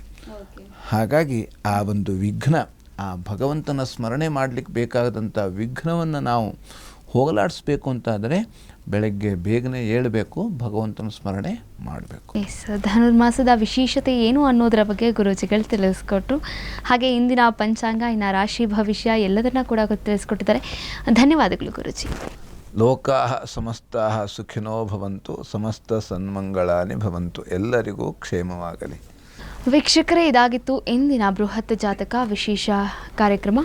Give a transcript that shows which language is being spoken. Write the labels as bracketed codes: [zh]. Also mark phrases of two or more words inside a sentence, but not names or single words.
[kn] ಹಾಗಾಗಿ ಆ ಒಂದು ವಿಘ್ನ, ಆ ಭಗವಂತನ ಸ್ಮರಣೆ ಮಾಡಲಿಕ್ಕೆ ಬೇಕಾದಂಥ ವಿಘ್ನವನ್ನು ನಾವು ಹೋಗಲಾಡಿಸ್ಬೇಕು ಅಂತಾದರೆ ಬೆಳಗ್ಗೆ ಬೇಗನೆ ಏಳಬೇಕು, ಭಗವಂತನ ಸ್ಮರಣೆ ಮಾಡಬೇಕು. ಧನುರ್ಮಾಸದ ವಿಶೇಷತೆ ಏನು ಅನ್ನೋದರ ಬಗ್ಗೆ ಗುರೂಜಿಗಳು ತಿಳಿಸ್ಕೊಟ್ರು. ಹಾಗೆ ಇಂದಿನ ಪಂಚಾಂಗ, ಇನ್ನು ರಾಶಿ ಭವಿಷ್ಯ ಎಲ್ಲದನ್ನ ಕೂಡ ತಿಳಿಸ್ಕೊಟ್ಟಿದ್ದಾರೆ. ಧನ್ಯವಾದಗಳು ಗುರೂಜಿ. [sa] ಲೋಕಾಃ ಸಮಸ್ತಾಃ ಸುಖಿನೋ ಭವಂತು, ಸಮಸ್ತ ಸನ್ಮಂಗಳಾನಿ ಭವಂತು. [kn] ಎಲ್ಲರಿಗೂ ಕ್ಷೇಮವಾಗಲಿ. ವೀಕ್ಷಕರೇ, ಇದಾಗಿತ್ತು ಇಂದಿನ ಬೃಹತ್ ಜಾತಕ ವಿಶೇಷ ಕಾರ್ಯಕ್ರಮ.